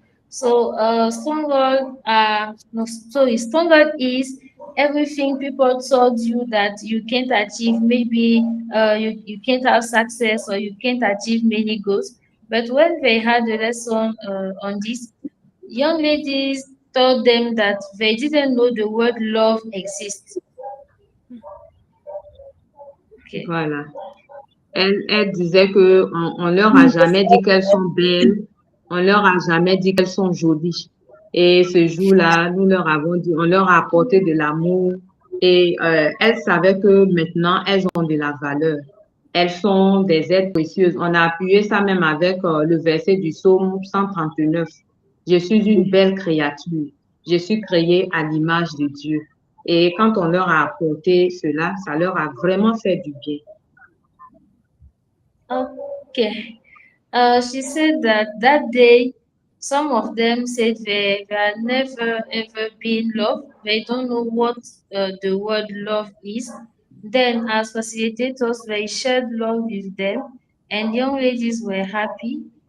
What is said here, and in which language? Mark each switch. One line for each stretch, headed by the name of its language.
English: So, stronghold, no, sorry, stronghold is everything people told you that you can't achieve. Maybe you can't have success or you can't achieve many goals. But when they had a lesson on this, young ladies told them that they didn't know the word love exists. Okay.
French: Voilà. Elle disait que on leur a jamais dit qu'elles sont belles, on leur a jamais dit qu'elles sont jolies. Et ce jour-là, nous leur avons dit, on leur a apporté de l'amour et elles savaient que maintenant elles ont de la valeur. Elles sont des êtres précieuses. On a appuyé ça même avec le verset du psaume 139. Je suis une belle créature. Je suis créée à l'image de Dieu. Et quand on leur a apporté cela, ça leur a vraiment fait du bien.
English: Okay. She said that that day, some of them said they had never ever been loved. They don't know what the word love is. Then, as facilitators, they shared love with them, and young ladies were happy.